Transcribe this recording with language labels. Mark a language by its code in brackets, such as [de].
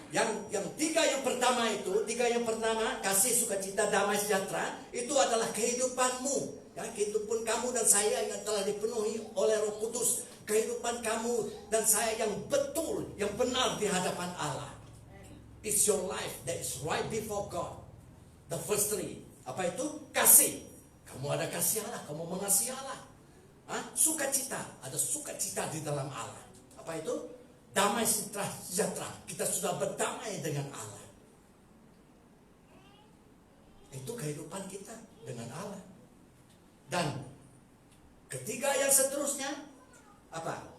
[id] Yang tiga yang pertama kasih, sukacita, damai sejahtera, itu adalah kehidupanmu. Ya, kehidupan kamu dan saya yang telah dipenuhi oleh Roh Kudus. Kehidupan kamu dan saya yang betul, yang benar di hadapan Allah. [en] It's your life that is right before God. The first 3. [id] Apa itu? Kasih. Kamu ada kasih Allah, kamu mengasihi Allah. Sukacita, ada sukacita di dalam Allah. Apa itu? Damai sejahtera. Kita sudah berdamai dengan Allah. Itu kehidupan kita dengan Allah. Dan ketiga yang seterusnya apa?